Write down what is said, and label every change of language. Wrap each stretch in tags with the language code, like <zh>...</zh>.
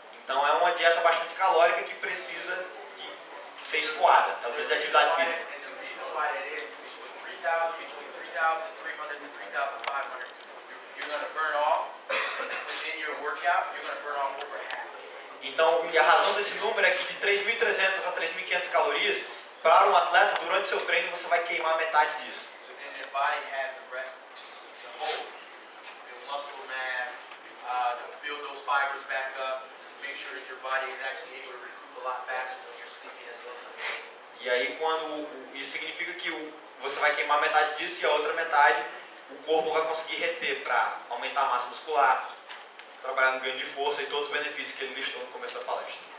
<pt>Então é uma dieta bastante calórica que precisa de ser escoada. Ela precisa de atividade física.</pt> <en>And the reason why that is between 3,300 and 3,500, you're going to burn off within your workout. You're going to burn off over half.</en> <pt>Então, e a razão desse número é que de 3.300 a 3.500 calorias, para um atleta, durante seu treino, você vai queimar metade disso.</pt> <en>So then your body has the rest to hold, build muscle mass, to build those fibers back up, to make sure that your body is actually able to recoup a lot faster when you're sleeping as well.</en> <pt>E aí, isso significa que você vai queimar metade disso e a outra metade o corpo vai conseguir reter para aumentar a massa muscular, trabalhar no ganho de força e todos os benefícios que ele listou no começo da palestra.</pt>